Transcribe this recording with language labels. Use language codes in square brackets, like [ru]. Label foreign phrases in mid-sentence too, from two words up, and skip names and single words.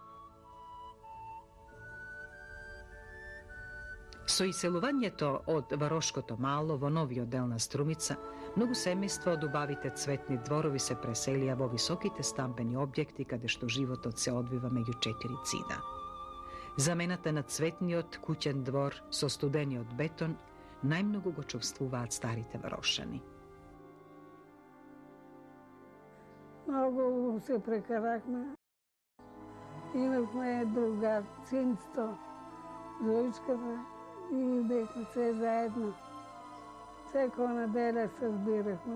[mk] Со иселувањето од Varoško malo во новиот дел на Струмица, многу семејства од убавите цветни дворови се преселија во високите стамбени објекти каде што животот се одвива меѓу 4 цида. Замената на цветниот куќен двор со студениот бетон најмногу го чувствуваат старите Варошани. [bg] Много се прекарахме. Имахме другар, синство, Зоичката и бехме се заедно. Всяка неделя се сбирахме.